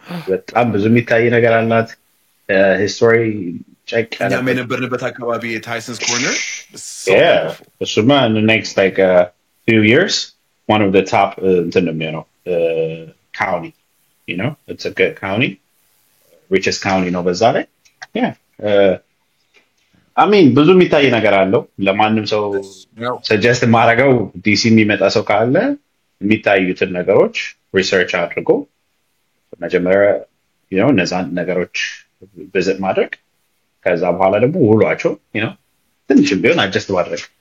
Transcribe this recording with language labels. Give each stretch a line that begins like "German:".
Amharic: በጣም ብዙ የሚታይ ነገር አላት። ሂስቶሪ ቼክ እኛም የነበርንበት አካባቢ የታይሰንስ ኮርነር እሱማ
English: in the next like few years one of the top
Amharic: እንትን ነው የሚሆነው
English: county, you know, it's a good county, richest county
Amharic: ነው በዛ ላይ.
English: Yeah. I mean
Amharic: ብዙ የሚታይ ነገር አለው። ለማንም ሰው ሰጀስት ማድረገው DC የሚመጣ ሰው ካለ የሚታዩትን ነገሮች ሪሰርች አድርጎ መጀመሪያ you know እነዛን ነገሮች ቪዚት ማድረግ ከዛ በኋላ ደግሞ ውሏቸው you know ትንሽም ቢሆን አጀስት ማድረግ